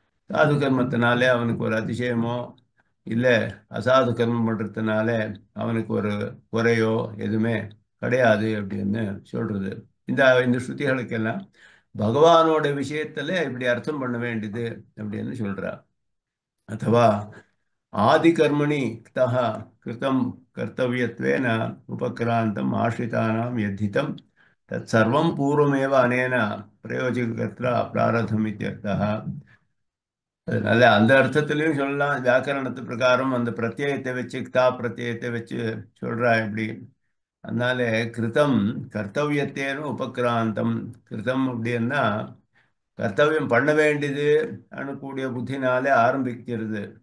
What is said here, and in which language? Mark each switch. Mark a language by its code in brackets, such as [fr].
[ta] சாது கர்மத்தினாலே அவனுக்கு ஒரு அதிசயமோ இல்லை அசாது கர்மம் பண்றதுனால அவனுக்கு ஒரு குறையோ எதுவுமே கிடையாது அப்படின்னு சொல்றது. இந்த இந்த ஸ்ருதிகளுக்கெல்லாம் பகவானோட விஷயத்துல இப்படி அர்த்தம் பண்ண வேண்டியது அப்படின்னு சொல்றா. [sa] अथवा आदिकर्मणि क्तः कृतं कर्तव्यत्वेन उपक्रान्तम् आश्रितानां यद्धितं तत्सर्वं पूर्वमेव अनेन प्रयोजकर्त्रा प्रारब्धम् इत्यर्थः. [ta] அதனால அந்த அர்த்தத்திலையும் சொல்லலாம். வியாக்கரணத்து பிரகாரம் அந்த பிரத்யயத்தை வச்சு கிதா பிரத்யயத்தை வச்சு சொல்றா இப்படி. அதனால கிருதம் கர்த்தவியத்தேனும் உபக்கிராந்தம். கிருதம் அப்படின்னா கர்த்தவியம் பண்ண வேண்டியது அனுக்கூடிய புத்தினாலே ஆரம்பிக்கிறது.